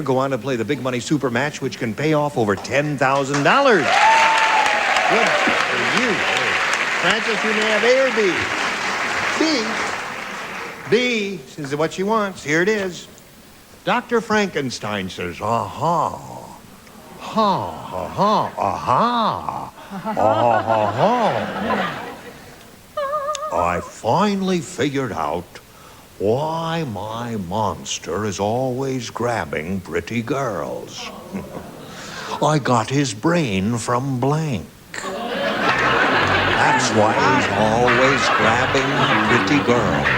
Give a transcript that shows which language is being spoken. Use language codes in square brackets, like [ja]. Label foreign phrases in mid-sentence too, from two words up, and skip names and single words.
[en] Go on to play the Big Money Super Match, which can pay off over $10,000. Good for you. Francis, you may have A or B. B is what she wants. Here it is. Dr. Frankenstein says, aha, ha, ha, ha, aha, aha, ha. I finally figured out why my monster is always grabbing pretty girls. I got his brain from blank. That's why he's always grabbing pretty girls.